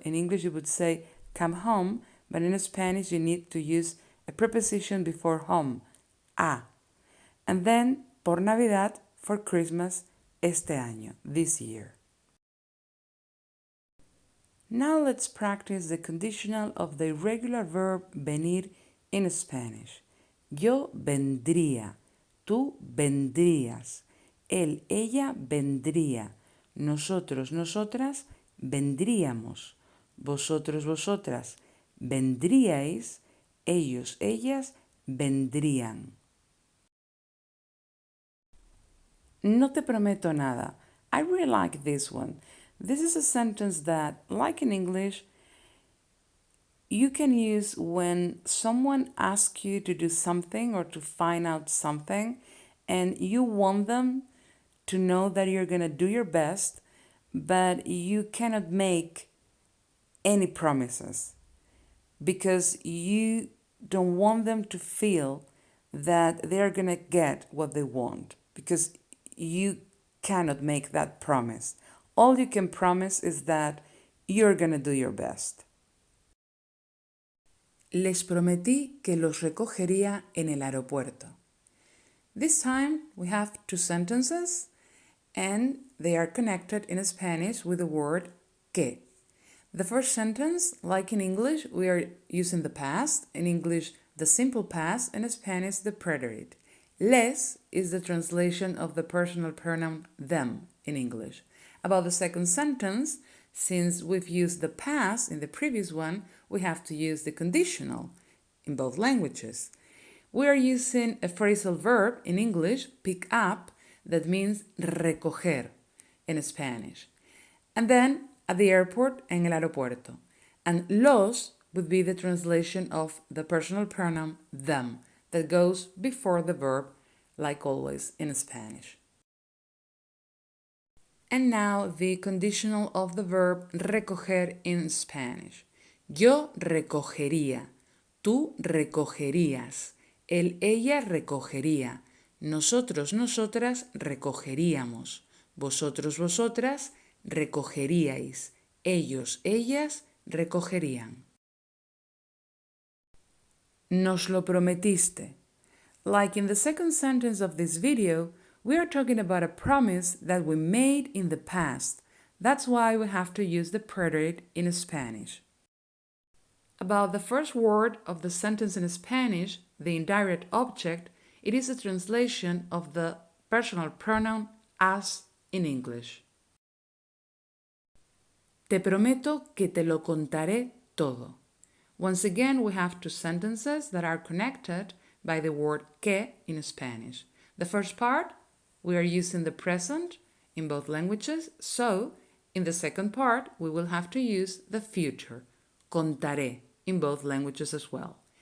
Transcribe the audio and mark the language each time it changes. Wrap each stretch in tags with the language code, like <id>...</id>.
<en>In English you would say come home, but in Spanish you need to use a preposition before home, a. And then,</en> <es>por Navidad,</es> <en>for Christmas,</en> <es>este año,</es> <en>this year. Now let's practice the conditional of the irregular verb venir in Spanish.</en> <es>Yo vendría, tú vendrías, él, ella vendría, nosotros, nosotras vendríamos, vosotros, vosotras vendríais, ellos, ellas vendrían. No te prometo nada.</es> <en>I really like this one. This is a sentence that, like in English, you can use when someone asks you to do something or to find out something and you want them to know that you're going to do your best, but you cannot make any promises because you don't want them to feel that they're going to get what they want, because you cannot make that promise. All you can promise is that you're going to do your best.</en> <es>Les prometí que los recogería en el aeropuerto.</es> <en>This time we have two sentences and they are connected in Spanish with the word que. The first sentence, like in English, we are using the past. In English, the simple past. In Spanish, the preterite. Les is the translation of the personal pronoun them in English. About the second sentence, since we've used the past in the previous one, we have to use the conditional in both languages. We are using a phrasal verb in English, pick up, that means recoger in Spanish. And then at the airport,</en> <es>en el aeropuerto.</es> <en>And los would be the translation of the personal pronoun them that goes before the verb, like always in Spanish. And now the conditional of the verb recoger in Spanish.</en> <es>Yo recogería, tú recogerías, él, ella recogería, nosotros, nosotras recogeríamos, vosotros, vosotras recogeríais, ellos, ellas recogerían. Nos lo prometiste.</es> <en>Like in the second sentence of this video, we are talking about a promise that we made in the past. That's why we have to use the preterite in Spanish. About the first word of the sentence in Spanish, the indirect object, it is a translation of the personal pronoun as in English.</en> <es>Te prometo que te lo contaré todo.</es> <en>Once again, we have two sentences that are connected by the word que in Spanish. The first part, we are using the present in both languages, so in the second part, we will have to use the future, contaré, in both languages as well.</en>